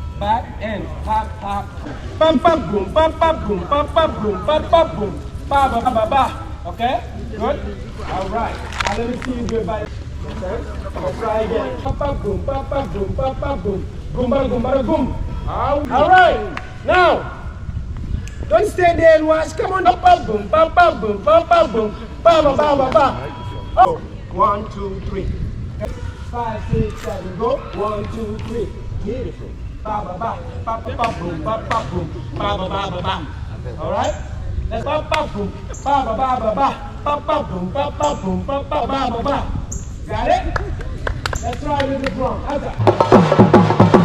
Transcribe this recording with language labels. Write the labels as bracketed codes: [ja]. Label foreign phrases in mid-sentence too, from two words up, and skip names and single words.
[en] back and pop, pop. Pop, pop, boom, pop, pop, boom, pop, pop, boom, pop, pop, boom. Ba, ba, ba, ba, ba. Okay? Good? All right. Now let me see you do it by okay? I'm gonna try again. Pop, pop, boom, pop, pop, boom, pop, pop, boom. Boom, ba, boom, ba, boom. All right. Now, don't stay there and watch. Come on. Pop, pop, boom, pop, pop, boom, pop, pop, boom. Ba, ba, ba, ba, ba. Oh. 1, 2, 3. 5, 6, 7, go. 1, 2, 3. Beautiful. Ba ba ba, ba ba boom, ba ba boom, ba ba ba ba ba. All right. Let's ba ba boom, ba ba ba ba ba, ba ba boom, ba ba boom, ba ba ba ba ba. Got it? Let's try with the drum. How's that?